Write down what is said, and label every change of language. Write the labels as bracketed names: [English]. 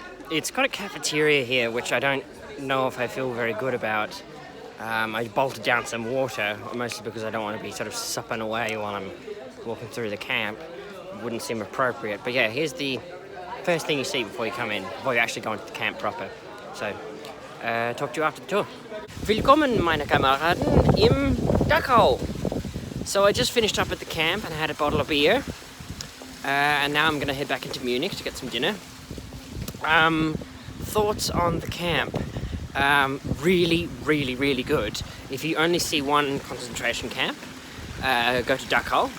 [English] It's got a cafeteria here, which I don't know if I feel very good about. I bolted down some water, mostly because I don't want to be sort of supping away while I'm walking through the camp. It wouldn't seem appropriate. But yeah, here's the first thing you see before you come in, before you actually go into the camp proper. So, talk to you after the tour. [German] Willkommen, meine Kameraden, im Dachau. [English] So I just finished up at the camp and had a bottle of beer. And now I'm going to head back into Munich to get some dinner. Thoughts on the camp? Really, really, really good. If you only see one concentration camp, go to Dachau.